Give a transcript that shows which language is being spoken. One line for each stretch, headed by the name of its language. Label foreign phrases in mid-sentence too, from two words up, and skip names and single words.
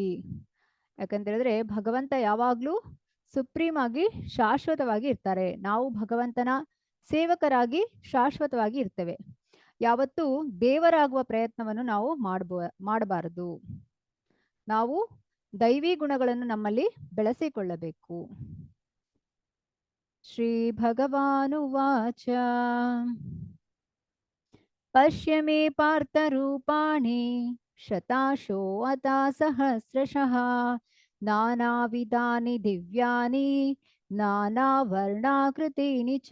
Kannada: ಯಾಕಂತ ಹೇಳಿದ್ರೆ ಭಗವಂತ ಯಾವಾಗ್ಲೂ ಸುಪ್ರೀಂ ಆಗಿ ಶಾಶ್ವತವಾಗಿ ಇರ್ತಾರೆ. ನಾವು ಭಗವಂತನ ಸೇವಕರಾಗಿ ಶಾಶ್ವತವಾಗಿ ಇರ್ತೇವೆ. ಯಾವತ್ತೂ ದೇವರಾಗುವ ಪ್ರಯತ್ನವನ್ನು ನಾವು ಮಾಡಬಾರದು. ನಾವು ದೈವಿ ಗುಣಗಳನ್ನು ನಮ್ಮಲ್ಲಿ ಬೆಳೆಸಿಕೊಳ್ಳಬೇಕು.
Sanskrit: ಶ್ರೀ ಭಗವಾನುವಾಚ ಪಶ್ಯ ಮೇ ಪಾರ್ಥ ರೂಪಾಣಿ ಶತಾಶೋ ಅತಾ ಸಹಸ್ರಶಃ ನಾನಾವಿಧಾನಿ ದಿವ್ಯಾನಿ ನಾನಾವರ್ಣಾಕೃತೀನಿ ಚ.